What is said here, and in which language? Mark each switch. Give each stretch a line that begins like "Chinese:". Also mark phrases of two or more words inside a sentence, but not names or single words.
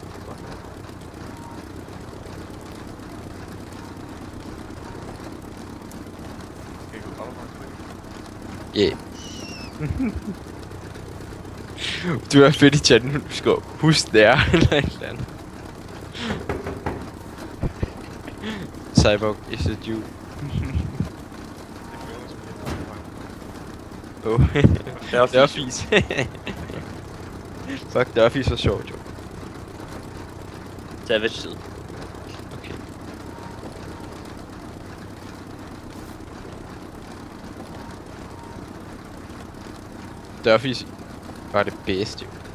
Danish: Kan jeg gå op og
English: Yeah.
Danish: Du er fedt i chatten, du skal huske der eller et eller andet.
English: Cyborg, is it you? Oh.
Danish: Det var fis. Fuck, det var fis så sjovt, jo.
English: Savage side. Okay.
Danish: Dørfis var det bedste, jo.